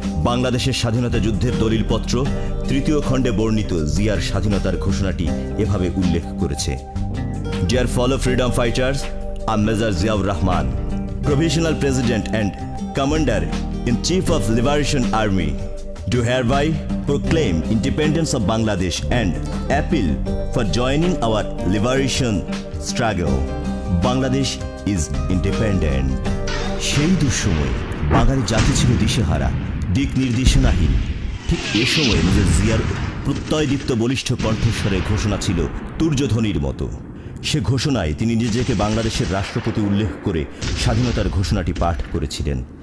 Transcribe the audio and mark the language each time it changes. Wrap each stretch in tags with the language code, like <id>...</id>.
<bn>বাংলাদেশের স্বাধীনতা যুদ্ধের দলিলপত্র 3য় খণ্ডে বর্ণিত জিয়ার স্বাধীনতার ঘোষণাটি এভাবে উল্লেখ করেছে,</bn> <en>Dear fellow freedom fighters, I am Major Ziaur Rahman, provisional president and commander in chief of liberation army, do hereby proclaim independence of Bangladesh and appeal for joining our liberation struggle. Bangladesh is independent.</en> <bn>সেই দুঃসময়ে বাঙালি জাতি ছিল দিশেহারা, দিক নির্দেশনাহীন। ঠিক এ সময় major জিয়ার প্রত্যয়দীপ্ত বলিষ্ঠ কণ্ঠস্বরে ঘোষণা ছিল তুর্যধ্বনির মতো। সে ঘোষণায় তিনি নিজেকে বাংলাদেশের রাষ্ট্রপতি উল্লেখ করে স্বাধীনতার ঘোষণাটি পাঠ করেছিলেন।</bn>